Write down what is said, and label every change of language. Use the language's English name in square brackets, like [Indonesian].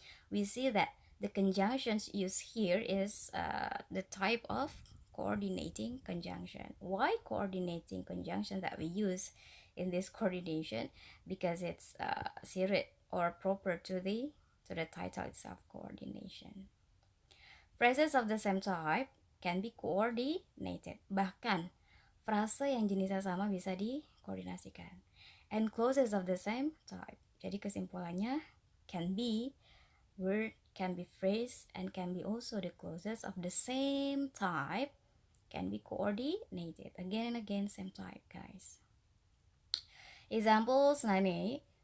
[English] We see that the conjunctions used here is the type of coordinating conjunction. Why coordinating conjunction that we use in this coordination? Because it's suited or proper to the title itself, coordination. Phrases of the same type can be coordinated. [Indonesian] Bahkan frase yang jenisnya sama bisa dikoordinasikan. [English] And clauses of the same type. [Indonesian] Jadi kesimpulannya [English] can be word, can be phrase, and can be also the clauses of the same type can be coordinated. Again and again, same type, guys. Examples 9a.